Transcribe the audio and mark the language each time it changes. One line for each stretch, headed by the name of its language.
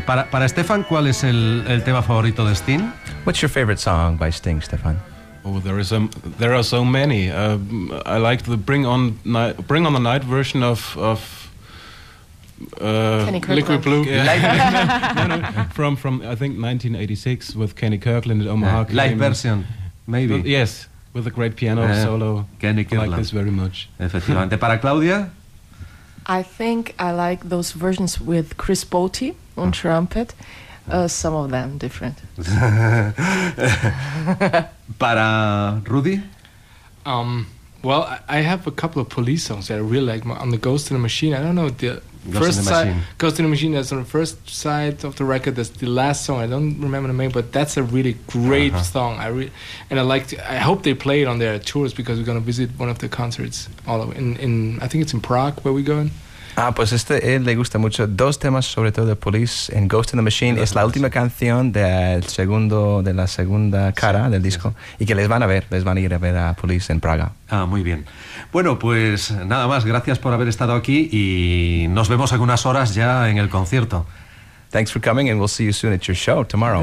Spanish: Para Stefan, ¿cuál es el tema favorito de Sting?
English: What's your favorite song by Sting, Stefan? Oh, there are so many. I like the Bring on the Night version of Liquid Blue. Yeah. from I think 1986 with Kenny Kirkland at Omaha. Live version, maybe. Yes. With a great piano solo. Kenny Kirkland. I like this very much.
Spanish: Efectivamente. Para Claudia?
English: I think I like those versions with Chris Botti on trumpet. Some of them different.
Spanish: Para Rudy?
English: Well, I have a couple of Police songs that I really like. On the Ghost in the Machine, I don't know. The first side, Ghost in the Machine, that's on the first side of the record. That's the last song. I don't remember the name, but that's a really great song. I hope they play it on their tours, because we're going to visit one of the concerts all in, I think it's in Prague where we're going.
Spanish: Ah, pues este él le gusta mucho. Dos temas, sobre todo de Police en Ghost in the Machine. Es la última canción del segundo, de la segunda cara, sí, del disco. Y que les van a ver, les van a ir a ver a Police en Praga. Ah, muy bien. Bueno, pues nada más. Gracias por haber estado aquí y nos vemos en unas horas ya en el concierto.
English: Thanks for coming and we'll see you soon at your show tomorrow.